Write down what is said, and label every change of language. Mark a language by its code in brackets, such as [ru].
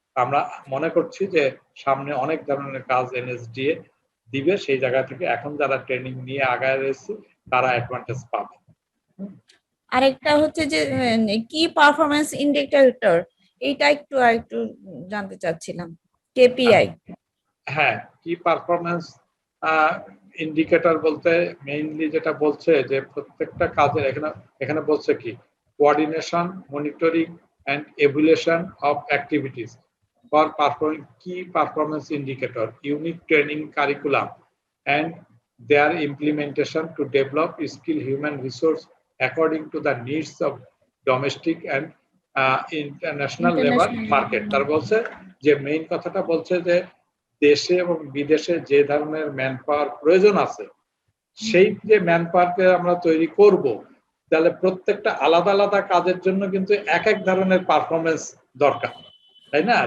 [bn] আমরা মনে করছি যে সামনে অনেক ধরনের কাজ এনএসডিএ দিবে, সেই জায়গা থেকে এখন যারা ট্রেনিং নিয়ে আগায় রয়েছে তারা অ্যাডভান্টেজ পাবে। আরেকটা হচ্ছে যে কি পারফরম্যান্স ইন্ডিকেটর, এইটা একটু জানতে চাচ্ছিলাম। কেপিআই? হ্যাঁ, কি পারফরম্যান্স ইন্ডিকেটর বলতে মেইনলি যেটা বলছে যে প্রত্যেকটা কাজের এখানে বলছে কি coordination, monitoring [en] and evaluation of activities for performing key performance indicator, unit training curriculum and their implementation to develop skill human resource according to the needs of domestic and international labor market. [bn] তার বলছে যে main কথাটা বলছে যে দেশে এবং বিদেশে যে ধরনের ম্যান পাওয়ার প্রয়োজন আছে সেই যে ম্যান পাওয়ারকে আমরা তৈরি করব, তাহলে প্রত্যেকটা আলাদা আলাদা কাজের জন্য কিন্তু এক এক ধরনের পারফরমেন্স দরকার, তাই না?